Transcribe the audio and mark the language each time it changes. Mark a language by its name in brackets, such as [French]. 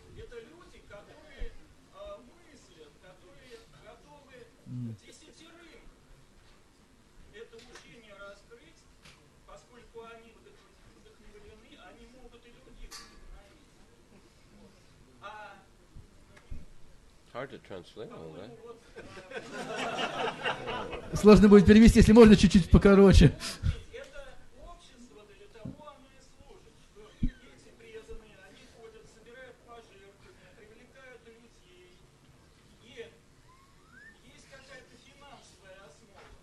[Russian] Это люди, которые мыслят, которые готовы десятерым это учение раскрыть, поскольку они вдохновлены, они могут и других вдохновить. [English] Hard to translate all that. [Russian] Сложно будет перевести, если можно чуть-чуть покороче. Это общество для того оно и служит, что эти преданные, они ходят, собирают пожертвования, привлекают людей, и есть какая-то финансовая основа.